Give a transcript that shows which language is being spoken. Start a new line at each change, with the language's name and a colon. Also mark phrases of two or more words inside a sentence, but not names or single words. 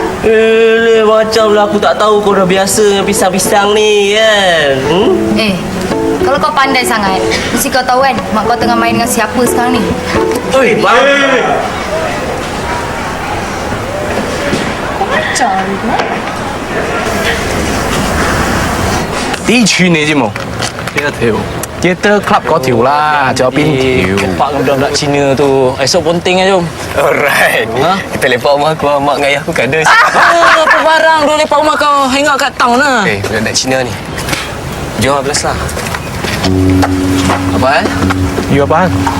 Malay: Macam lah aku tak tahu kau dah biasa dengan pisang-pisang ni, kan? Kalau kau pandai sangat, mesti kau tahu kan mak kau tengah main dengan siapa sekarang ni. Oi, bang. Kau ajar ni.
Cantonese: 啲串你知冇？幾多條？幾多 club 嗰條啦，仲有邊條？
Malay: Pak budak-budak Cina tu. Esok ponting aja, Jom.
English: Alright.
Malay: Kita lepak rumah aku, mak dengan ayah aku kan ada. Apa barang dulu lepak rumah kau
English: hang out
Malay: kat town lah. Budak-budak Cina ni. Jom 12 lah. Apa hal? You apaan?